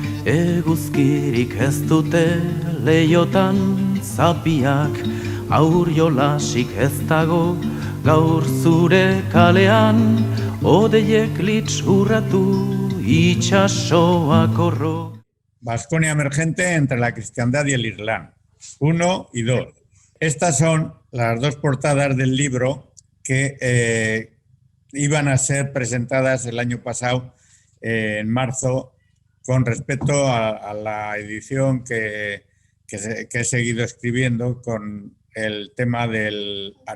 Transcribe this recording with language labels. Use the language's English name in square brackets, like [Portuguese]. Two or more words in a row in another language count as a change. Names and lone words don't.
[Basque] Eguzkirik ez dute leiotan zapiak, aur jolasik ez dago gaur zure kalean, odeiek litz urratu itxasoak horro. [Spanish] Baskonia emergente entre la cristiandad y el Islam, 1 y 2. Estas son las dos portadas del libro que iban a ser presentadas el año pasado, en marzo, con respecto a la edición que he seguido escribiendo con el tema de la